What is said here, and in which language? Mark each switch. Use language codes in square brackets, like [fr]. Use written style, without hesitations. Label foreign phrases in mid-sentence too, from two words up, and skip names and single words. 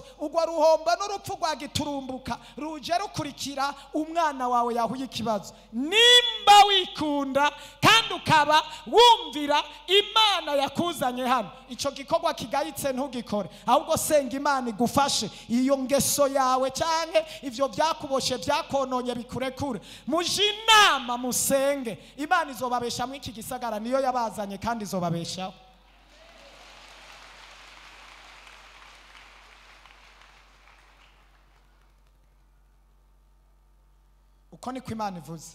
[rn] Ugwa ruhomba n'urupfu rwa giturumbuka ruje rukurikira umwana wawe yahuye ikibazo. Nimba wikunda kandi ukaba wumvira Imana yakuzanye hano, ico gikorwa kigayitse ntugikore, ahubwo senga Imana igufashe iyo ngeso yawe canke ivyo byakuboshe byakononye bikurekure. Muje inama musenge, Imana izobabesha mu iki gisagara, niyo yabazanye kandi izobabeshaho. Uko niko Imana ivuze.